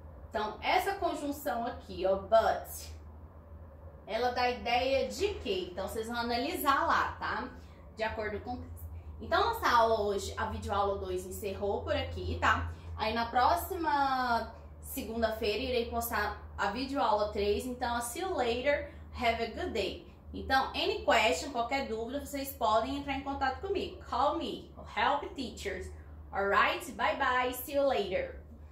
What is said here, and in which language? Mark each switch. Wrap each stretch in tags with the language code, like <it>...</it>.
<pt>Então, essa conjunção aqui, ó, but, ela dá ideia de quê? Então, vocês vão analisar lá, tá? De acordo com... Então, nossa aula hoje, a videoaula 2 encerrou por aqui, tá? Aí, na próxima segunda-feira, irei postar a videoaula 3.</pt> <en>Então, see you later, have a good day. Então, any question,</en> <pt>qualquer dúvida, vocês podem entrar em contato comigo.</pt> <en>Call me, help teachers. Alright? Bye bye, see you later.</en>